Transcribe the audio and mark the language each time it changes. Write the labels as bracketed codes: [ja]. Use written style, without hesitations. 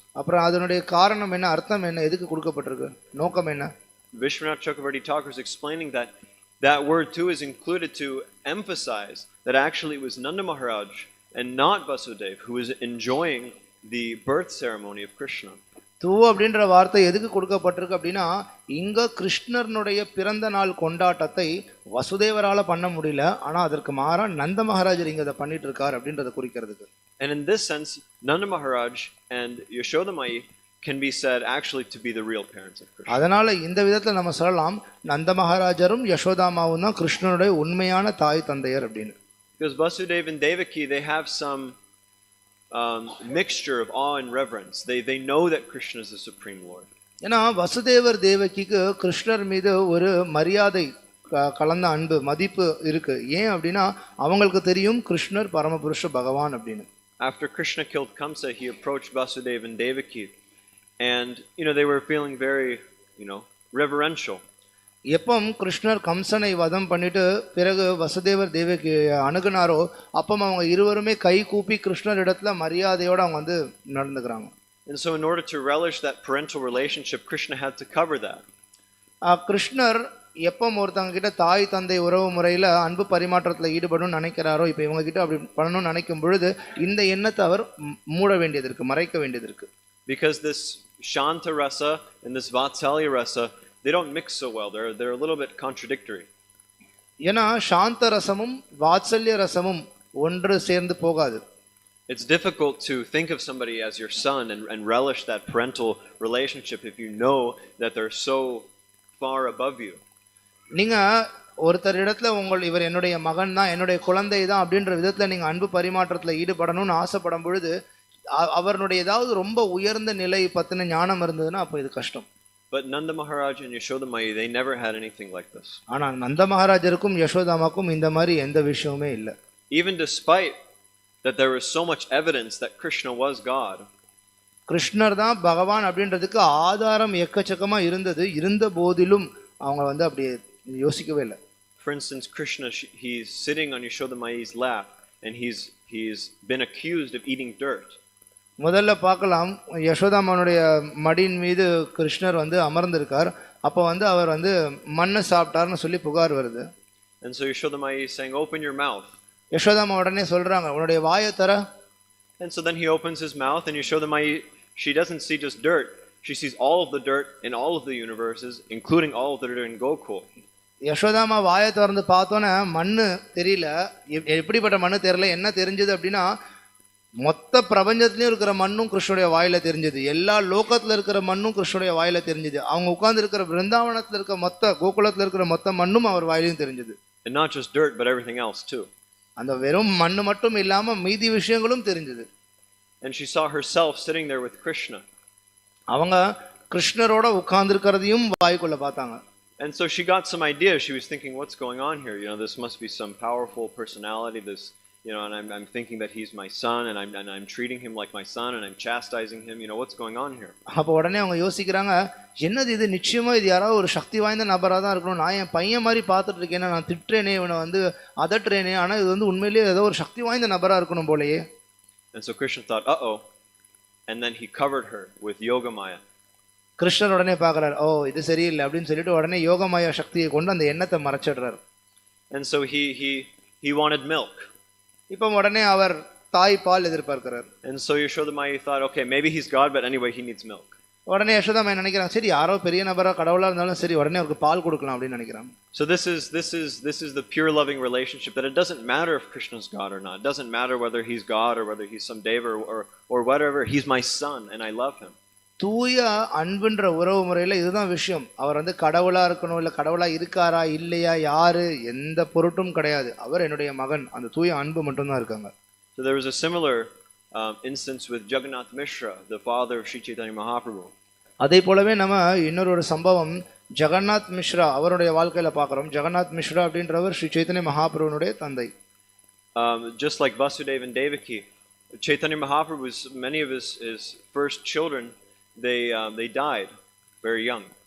[ta] அப்புறம் அதனுடைய காரணம் என்ன, அர்த்தம் என்ன, எதுக்கு கொடுக்கப்பட்டிருக்கு, நோக்கம் என்ன? [en] Vishwanath Chakravarti Thakur is explaining that word too is included to emphasize that actually it was Nanda Maharaj and not Vasudev who was enjoying the birth ceremony of Krishna. [ta] தூ அப்படின்ற வார்த்தை எதுக்கு கொடுக்கப்பட்டிருக்கு அப்படின்னா, இங்க கிருஷ்ணனுடைய பிறந்த நாள் கொண்டாட்டத்தை வசுதேவரால பண்ண முடியல, ஆனா அதற்கு மாறா நந்த மகாராஜர் இங்க அதை பண்ணிட்டு இருக்கார் அப்படின்றத குறிக்கிறதுக்கு. [en] And in this sense, Nanda Maharaj and Yashoda Mai can be said actually to be the real parents of Krishna. [ta] அதனால இந்த விதத்துல நம்ம சொல்லலாம், நந்த மகாராஜரும் யசோதாமாவும் தான் கிருஷ்ணனுடைய உண்மையான தாய் தந்தையர் அப்படின்னு. [en] Because Vasudeva and Devaki, they have some mixture of awe and reverence. They know that Krishna is the supreme Lord. [ta] ஏன்னா வசுதேவர் தேவகிக்கு கிருஷ்ணர் மீது ஒரு மரியாதை கலந்த அன்பு மதிப்பு இருக்கு. ஏன் அப்படின்னா அவங்களுக்கு தெரியும் கிருஷ்ணர் பரமபுருஷ பகவான் அப்படின்னு. [en] After Krishna killed Kamsa, he approached Vasudeva and Devaki, and they were feeling very reverential. [ta] எப்போ கிருஷ்ணர் கம்சனை வதம் பண்ணிட்டு பிறகு வசுதேவர் தேவகி அணுகுனாரோ அப்போ அவங்க இருவருமே கை கூப்பி கிருஷ்ணர் இடத்துல மரியாதையோட அவங்க நடந்துக்கிறாங்க. [en] And so in order to relish that parental relationship, Krishna had to cover that. [ta] கிருஷ்ணர் எப்போ ஒருத்தவங்க கிட்ட தாய் தந்தை உறவு முறையில் அன்பு பரிமாற்றத்தில் ஈடுபடணும்னு நினைக்கிறாரோ, இப்போ இவங்க கிட்ட அப்படி பண்ணணும்னு நினைக்கும் பொழுது இந்த எண்ணத்தை அவர் மூட வேண்டியது இருக்கு, மறைக்க வேண்டியது இருக்கு. [en] Because this Shanta rasa and this Vatsalya rasa, they don't mix so well. They're a little bit contradictory. [ta] ஏனா சாந்த ரசமும் வாத்சல்ய ரசமும் ஒன்று சேர்ந்து போகாது. [en] It's difficult to think of somebody as your son and relish that parental relationship if you know that they're so far above you. [ta] நீங்க ஒருத்தர் இடத்துல இவர் என்னுடைய மகன் தான், என்னுடைய குழந்தை தான் அப்படின்ற விதத்துல நீங்க அன்பு பரிமாற்றத்துல ஈடுபடணும்னு ஆசைப்படும் பொழுது அவருடைய ஏதாவது ரொம்ப உயர்ந்த நிலை பத்தின ஞானம் இருந்ததுன்னா அப்போ இது கஷ்டம். [en] But Nanda Maharaj and Yashoda Mai, they never had anything like this. [ta] ஆனா நந்த மகாராஜருக்கும் யசோதாமாக்கும் இந்த மாதிரி எந்த விஷயமே இல்ல. [en] Even despite that there was so much evidence that Krishna was God. [ta] கிருஷ்ணர் தான் பகவான் அப்படின்றதுக்கு ஆதாரம் எக்கச்சக்கமா இருந்த போதிலும் அவங்க வந்து அப்படி யோசிக்கவே இல்லை. [en] For instance, Krishna, he's sitting on Yashoda Mai's lap and he's been accused of eating dirt. [ta] முதல்ல பார்க்கலாம், யசோதாமனுடைய மடியின் மீது கிருஷ்ணர் வந்து அமர்ந்திருக்கார். அப்போ வந்து அவர் வந்து மண்ணை சாப்பிட்டார்னு சொல்லி புகார் வருது. [en] And so Yashoda Mai is saying, open your mouth. [ta] யசோதாமா உடனே சொல்றாங்க, உன்னுடைய வாயை தர. [en] And so then he opens his mouth and Yashoda Mai, she doesn't see just dirt. She sees all of the dirt in all of the universes, including all of the dirt in Gokul. [ta] யசோதாமா வாயை திறந்து பார்த்தோன்னே மண்ணு தெரியல. எப்படிப்பட்ட மண்ணு தெரியல, என்ன தெரிஞ்சது அப்படின்னா மொத்த பிரபஞ்சத்திலையும் இருக்கிற மண்ணும் கிருஷ்ணனுடைய வாயில தெரிஞ்சது. எல்லா லோகத்துல இருக்கிற மண்ணும் கிருஷ்ணனுடைய வாயில தெரிஞ்சது. அவங்க உட்கார்ந்து இருக்கிற பிருந்தாவனத்துல இருக்க மொத்த கோகுலத்துல இருக்கிற மொத்த மண்ணும் அவர் வாயிலையும் தெரிஞ்சது. [en] And not just dirt, but everything else too. [ta] அந்த வெறும் மண்ணு மட்டும் இல்லாம மீதி விஷயங்களும் தெரிஞ்சது. [en] And she saw herself sitting there with Krishna. [ta] அவங்க கிருஷ்ணரோட உட்கார்ந்து இருக்கிறதையும் வாய்க்குள்ள பார்த்தாங்க. [en] And so she got some idea. She was thinking, what's going on here? You know, this must be some powerful personality. This, you know, and I'm thinking that he's my son, and I'm treating him like my son, and I'm chastising him. You know, what's going on here? [ta] அப்போ உடனே அவங்க யோசிக்கிறாங்க, என்னது இது, நிச்சயமா இது யாராவது ஒரு சக்தி வாய்ந்த நபரா தான் இருக்கணும். நான் என் பையன் மாதிரி பார்த்துட்டு இருக்கேன், நான் திட்டுறேனே, இவனை வந்து அதட்டுறேனே, ஆனா இது வந்து உண்மையிலேயே ஏதோ ஒரு சக்தி வாய்ந்த நபரா இருக்கணும் போலயே. [en] And so Krishna thought, uh-oh, and then he covered her with Yogamaya. [ta] கிருஷ்ணர் உடனே பார்க்கறாரு, ஓ இது சரியில்லை அப்படின்னு சொல்லிட்டு உடனே யோகமாயா சக்தியை கொண்டு அந்த எண்ணத்தை மறைச்சிடுறாரு. [en] And so he wanted milk. [ta] இப்போ உடனே அவர் தாய் பால் எதிர்பார்க்கிறார். [en] And so Yashoda Mai thought, okay, maybe he's God, but anyway he needs milk. [ta] உடனே யசோதாமா நினைக்கிறாங்க, சரி யாரோ பெரிய நபரா கடவுளா இருந்தாலும் சரி உடனே அவருக்கு பால் கொடுக்கலாம் அப்படின்னு நினைக்கிறாங்க. [en] So this is the pure loving relationship, that it doesn't matter if Krishna's God or not. It doesn't matter whether he's God or whether he's some deva or whatever. He's my son and I love him. [ta] தூய அன்புன்ற உறவு முறையில இதுதான் விஷயம். அவர் வந்து கடவுளா இருக்கணும், இல்ல கடவுளா இருக்காரா இல்லையா யாரு எந்த பொருட்டும் கிடையாது. அவர் என்னுடைய மகன், அந்த தூய அன்பு மட்டும்தான் இருக்காங்க. [en] So there was a similar instance with Jagannath Mishra, the father of Sri Chaitanya Mahaprabhu. [ta] அதே போலவே நம்ம இன்னொரு சம்பவம் ஜெகநாத் மிஸ்ரா அவருடைய வாழ்க்கையில பார்க்கிறோம். ஜெகநாத் மிஸ்ரா அப்படின்றவர் ஸ்ரீ சைத்தன்ய மகாபிரபுனுடைய தந்தை. [en] Just like Vasudeva and Devaki, Chaitanya Mahaprabhu's many of his first children, they died very young.